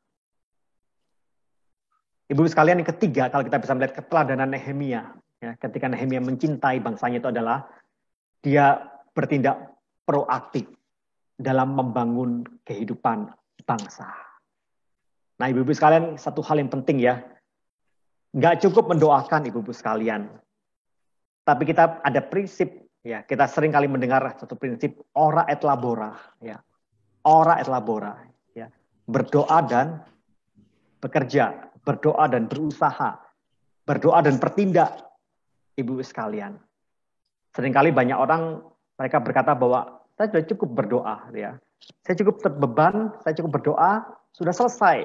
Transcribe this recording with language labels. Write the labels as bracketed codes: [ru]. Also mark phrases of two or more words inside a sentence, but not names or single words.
[id] Ibu sekalian, yang ketiga, kalau kita bisa melihat keteladanan Nehemia, ya, ketika Nehemia mencintai bangsanya itu adalah dia bertindak proaktif dalam membangun kehidupan bangsa. Nah, ibu-ibu sekalian, satu hal yang penting ya, nggak cukup mendoakan ibu-ibu sekalian, tapi kita ada prinsip, ya, kita sering kali mendengar satu prinsip [la] ora et labora, [id] ya, [la] ora et labora, [id] ya, berdoa dan bekerja. Berdoa dan berusaha, berdoa dan bertindak, ibu sekalian. Seringkali banyak orang mereka berkata bahwa saya sudah cukup berdoa, ya, saya cukup terbeban, saya cukup berdoa, sudah selesai.